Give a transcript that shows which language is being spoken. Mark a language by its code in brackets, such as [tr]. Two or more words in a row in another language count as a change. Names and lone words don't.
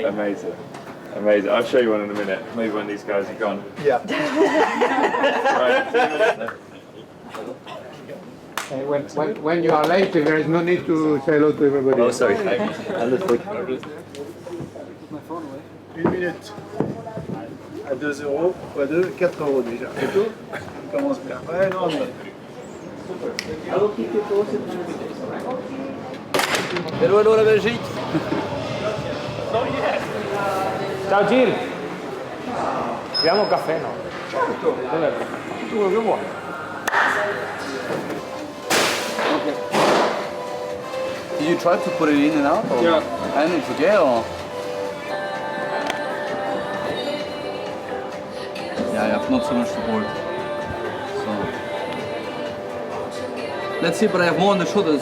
[en] Amazing. Amazing. I'll show you one in a minute. Maybe when these guys are gone. Yeah. Right. When you are late, there is no need to say hello to everybody. Oh, sorry. Understood. 1 minute. [fr] À 2 €, fois 2, 4 € déjà. C'est tout? On commence bien. Ouais, non, mais... [en] Hello, hello, [fr] la Belgique. [it] Ciao Gil! Abbiamo un caffè, no? Certo. Tu quello che vuoi. [en] Did you try to put it in and out? Or? Yeah. Energy, yeah? Or? Yeah, I have not so much support. So. Let's see, but I have more on the shoulders.